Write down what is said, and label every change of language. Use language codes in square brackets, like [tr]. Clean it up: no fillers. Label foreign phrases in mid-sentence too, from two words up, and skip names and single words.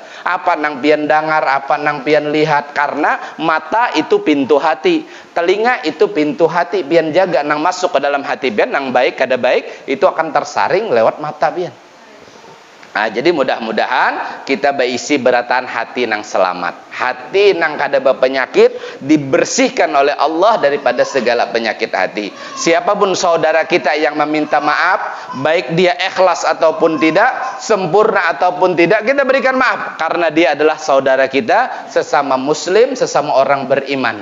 [bjn] Apa nang pian dengar, apa nang pian lihat, karena mata itu pintu hati, telinga itu pintu hati, pian jaga nang masuk ke dalam hati pian, nang baik kada baik itu akan tersaring lewat mata pian. Nah, jadi mudah-mudahan kita berisi berataan hati nang selamat, hati nang kada penyakit, dibersihkan oleh Allah daripada segala penyakit hati. [id] Siapapun saudara kita yang meminta maaf, baik dia ikhlas ataupun tidak, sempurna ataupun tidak, kita berikan maaf karena dia adalah saudara kita, sesama muslim, sesama orang beriman.